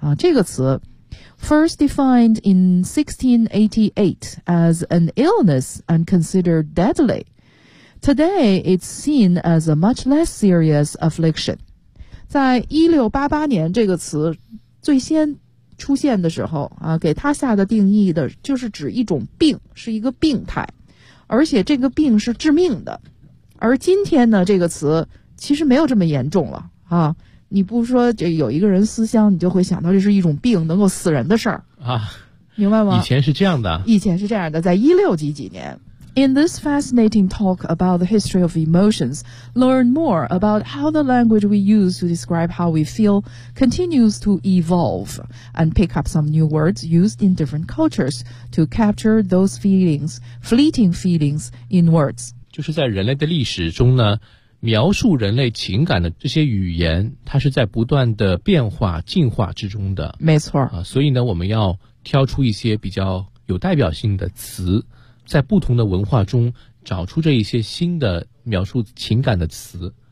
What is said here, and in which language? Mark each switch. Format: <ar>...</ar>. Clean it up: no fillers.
<zh>这个词</zh> <en>first defined in 1688 as an illness and considered deadly. Today, it's seen as a much less serious affliction.</en> <zh>在1688年这个词最先出现的时候啊，给他下的定义的就是指一种病，是一个病态，而且这个病是致命的。而今天呢，这个词其实没有这么严重了啊。你不说这有一个人思乡，你就会想到这是一种病，能够死人的事儿啊，明白吗？以前是这样的，以前是这样的，在1600几年。</zh> <en>In this fascinating talk about the history of emotions, learn more about how the language we use to describe how we feel continues to evolve and pick up some new words used in different cultures to capture those feelings, fleeting feelings in words.</en> <zh>就是在人类的历史中呢，描述人类情感的这些语言，它是在不断的变化进化之中的。没错。所以呢，我们要挑出一些比较有代表性的词，在不同的文化中找出这一些新的描述情感的词，</zh>